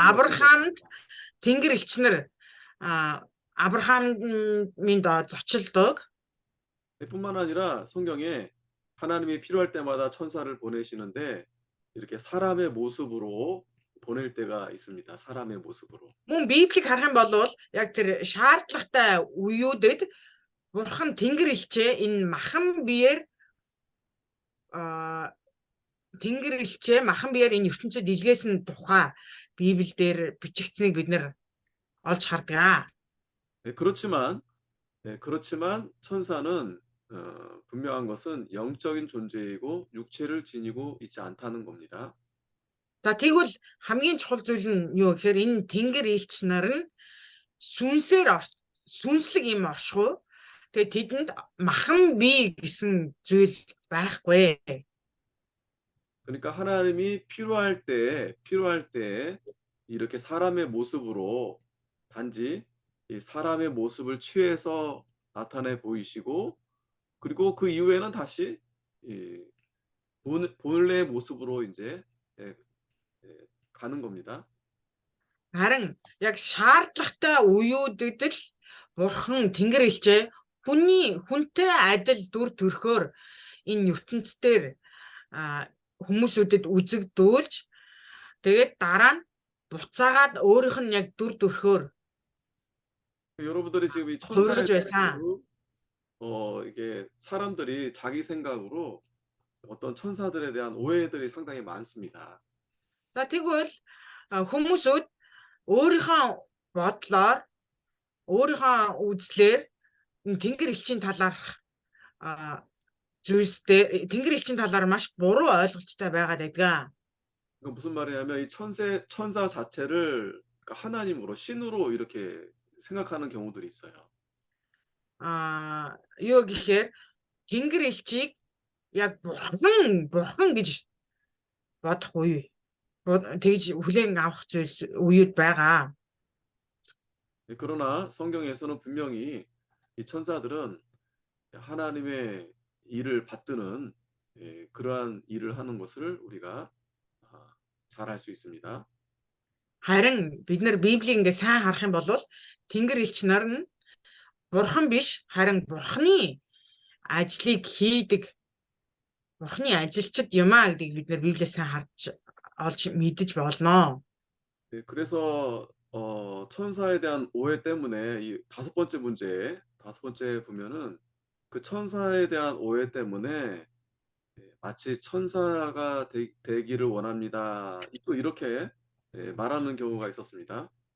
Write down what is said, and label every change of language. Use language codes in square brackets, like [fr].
[mn] Авраамд [ko] 생겼습니다. [mn] тэнгэр элчнэр Авраамд зочилдог. [ko] 뿐만 아니라 성경에 하나님이 필요할 때마다 천사를 보내시는데 이렇게 사람의 모습으로 보낼 때가 있습니다. 사람의 모습으로. [mn] Мөн Библийг харах юм бол яг тэр шаардлагатай үеүүдэд Бурхан тэнгэр элчээ энэ махан биеэр тэнгэр элчээ махан биеэр энэ ертөнцид илгээсэн тухай Библиэлд бичигдсэнийг бид нэр олж хардаг. [ko] 네, 그렇지만 천사는 분명한 것은 영적인 존재이고 육체를 지니고 있지 않다는 겁니다. [mn] За тэгвэл хамгийн чухал зүйл нь юу гэхээр энэ тэнгэр элч нар нь сүнслэг юм оршихуй. Тэгээ тэдэнд махан бие гэсэн зүйл байхгүй. [ko] 그러니까 하나님이 필요할 때 이렇게 사람의 모습으로 단지 이 사람의 모습을 취해서 나타내 보이시고 그리고 그 이후에는 다시 이 본래의 모습으로 이제 가는 겁니다. [mn] Харин яг шаардлагатай үеүүдэд л Бурхан тэнгэр элчээ хүнтэй адил дүр төрхөөр энэ ертөнцийн хүмүүсүүдэд үзэгдүүлж тэгээд дараа нь буцаагаад өөрийнх нь яг дүр төрхөөр [ko] 여러분들이 지금 이 [mn] хувирж [ko] 천사에 [mn] байсан. [ko] 대해서 이게 사람들이 자기 생각으로 어떤 천사들에 대한 오해들이 상당히 많습니다. [mn] За тэгвэл хүмүүсүүд өөрийнхөө бодлоор өөрийнхөө үзлээр тэнгэр элчийн талаарх зүйлстэй тэнгэр элчийн талаар маш буруу ойлголттой байгаад байдаг. [ko] 그러니까 무슨 말이냐면 이 천사 자체를 그러니까 하나님으로 신으로 이렇게 생각하는 경우들이 있어요. [mn] Юу гэхээр тэнгэр элчийг яг бурхан гэж бодох үе тэгж хүлээн авах зүйлс үеуд байгаа. [ko] 그러나 성경에서는 분명히 이 천사들은 하나님의 일을 받드는 그러한 일을 하는 것을 우리가 잘 알 수 있습니다. [mn] Харин бид нар Библийг ингээ сайн харах юм бол тэнгэр элч нар нь бурхан биш харин бурханы ажлыг хийдэг бурханы ажилчид юм аа гэдгийг бид нар Библиэс сайн харж олж мэдэж болно. [ko] 그래서 천사에 대한 오해 때문에 이 다섯 번째 보면은 그 천사에 대한 오해 때문에 마치 천사가 되기를 원합니다. 또 이렇게 말하는 경우가 있었습니다.